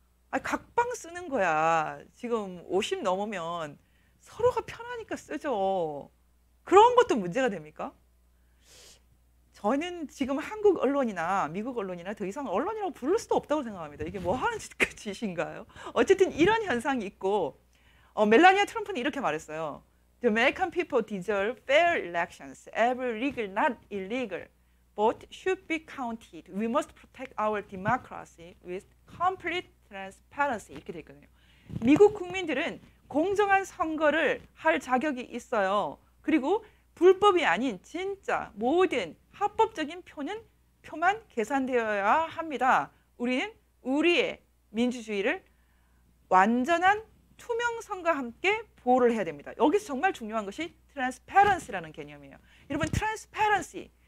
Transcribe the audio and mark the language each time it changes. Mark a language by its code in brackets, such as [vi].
[ko] 각방 쓰는 거야. 지금 50 넘으면 서로가 편하니까 쓰죠. 그런 것도 문제가 됩니까? 저는 지금 한국 언론이나 미국 언론이나 더 이상 언론이라고 부를 수도 없다고 생각합니다. 이게 뭐 하는 짓인가요? 어쨌든 이런 현상이 있고 멜라니아 트럼프는 이렇게 말했어요. [en] The American people deserve fair elections. Every legal, not illegal, vote should be counted. We must protect our democracy with complete transparency. [ko] 이렇게 돼 있거든요. 미국 국민들은 공정한 선거를 할 자격이 있어요. 그리고 불법이 아닌 진짜 모든 합법적인 표만 계산되어야 합니다. 우리는 우리의 민주주의를 완전한 투명성과 함께 보호를 해야 됩니다. 여기서 정말 중요한 것이 transparency라는 개념이에요. 여러분 transparency,